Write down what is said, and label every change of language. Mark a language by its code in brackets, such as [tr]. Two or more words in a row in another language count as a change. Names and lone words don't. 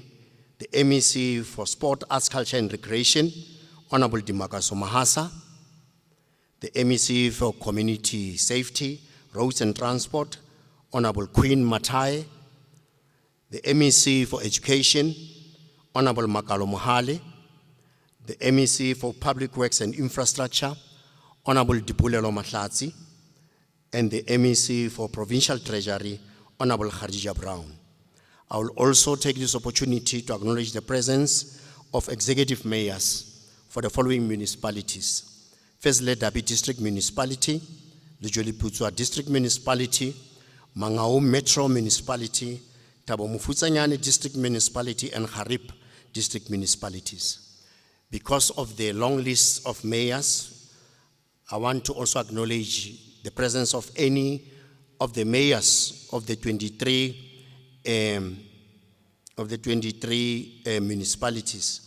[en] the MEC for Sport, Arts, Culture and Recreation, Honorable Dimakaso Mahasa, the MEC for Community Safety, Roads and Transport, Honorable Queen Matai, the MEC for Education, Honorable Makalo Mohale, the MEC for Public Works and Infrastructure, Honorable Dipulelo Mahlatsi, and the MEC for Provincial Treasury, Honorable Khadija Brown. I will also take this opportunity to acknowledge the presence of executive mayors for the following municipalities. First, Ledabi District Municipality, Lejoli Putswa District Municipality, Mangaung Metro Municipality, Thabo Mofutshanyane District Municipality, and Harip District Municipalities. Because of the long list of mayors, I want to also acknowledge the presence of any of the mayors of the 23 municipalities.